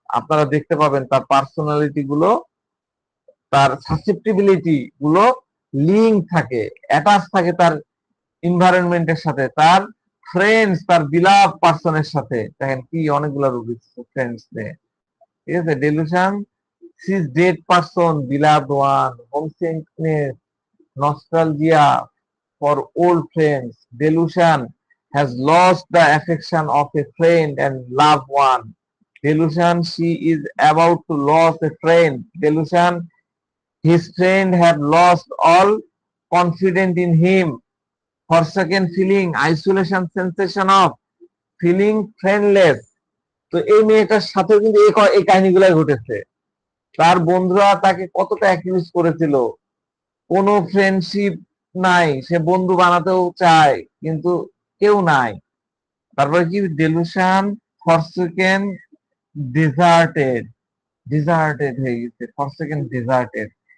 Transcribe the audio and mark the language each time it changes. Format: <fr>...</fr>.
<bn>আপনারা দেখতে পাবেন তার পার্সোনালিটি গুলো, তার সাসেপ্টিবিলিটি গুলো লিঙ্ক থাকে, অ্যাটাচ থাকে তার এনভায়রনমেন্টের সাথে, তার ফ্রেন্ডস, তার বিলাভ পার্সনের সাথে। দেখেন কি অনেকগুলো রুব্রিক্স ফ্রেন্ডস নিয়ে, ঠিক আছে?</bn> <en>Delusion, sees dead person, beloved one, homesickness, nostalgia for old friends, delusion has lost the affection of a friend and loved one, delusion, she is about to lose a friend, delusion, his friend have lost all confidence in him, forsaken feeling, isolation sensation of feeling friendless।</en> <bn>তো এই মেয়েটার সাথে কিন্তু এই কাহিনীগুলাই ঘটেছে। তার বন্ধুরা তাকে কতটা অ্যাকিউজ করেছিল, কোনো ফ্রেন্ডশিপ নাই, সে বন্ধু বানাতেও চায় কিন্তু কেউ নাই। তারপরে কি,</bn> <en>Delusion, forsaken, deserted, deserted হয়ে গেছে, forsaken, deserted.</en>